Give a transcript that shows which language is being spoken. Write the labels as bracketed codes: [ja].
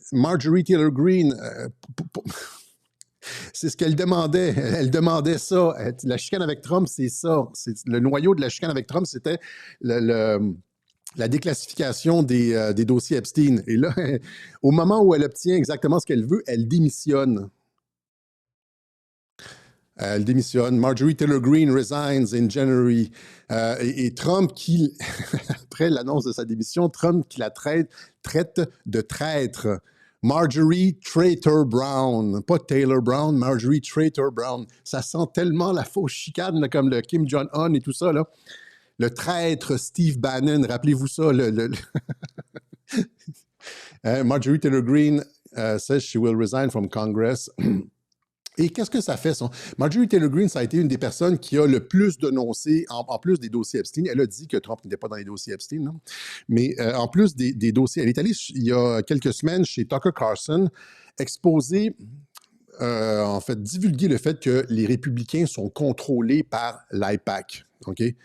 [fr] Marjorie Taylor Greene, c'est ce qu'elle demandait. Elle demandait ça. La chicane avec Trump, c'est ça. Le noyau de la chicane avec Trump, c'était la déclassification des dossiers Epstein. Et là, au moment où elle obtient exactement ce qu'elle veut, elle démissionne. Elle démissionne. [en] Marjorie Taylor Greene resigns in January. [fr] Et Trump, qui, après l'annonce de sa démission, Trump qui la traite de traître. Marjorie Traitor Brown. Pas Taylor Brown, Marjorie Traitor Brown. Ça sent tellement la fausse chicane, là, comme le Kim Jong-un et tout ça. Là. Le traître Steve Bannon, rappelez-vous ça. [en] Marjorie Taylor Greene says she will resign from Congress. [fr] Et qu'est-ce que ça fait? Marjorie Taylor Greene, ça a été une des personnes qui a le plus dénoncé, en plus des dossiers Epstein. Elle a dit que Trump n'était pas dans les dossiers Epstein, non? Mais en plus des dossiers, elle est allée il y a quelques semaines chez Tucker Carlson exposer, en fait, divulguer le fait que les républicains sont contrôlés par l'AIPAC. OK?